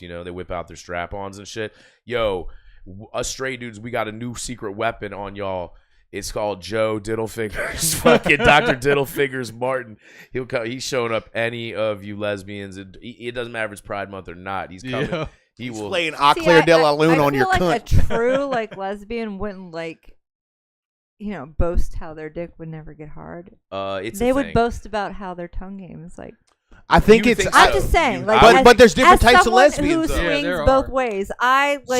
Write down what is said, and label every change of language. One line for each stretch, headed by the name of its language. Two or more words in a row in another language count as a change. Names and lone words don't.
English: They whip out their strap-ons and shit. Yo, us straight dudes, we got a new secret weapon on y'all. It's called Joe Diddlefingers, fucking Dr. Diddlefingers Martin. He'll come. He's showing up any of you lesbians. It doesn't matter if it's Pride Month or not. He's coming. Yeah. He He's will. playing See, Auclair de la Lune I on your feel like cunt. a true lesbian wouldn't boast how their dick would never get hard. It's They a would thing. boast about how their tongue game is like. I think You it's. think I'm so. just saying, You- like, I would- but there's different as types of someone lesbians, who though. Yeah, swings there both are. ways. I like.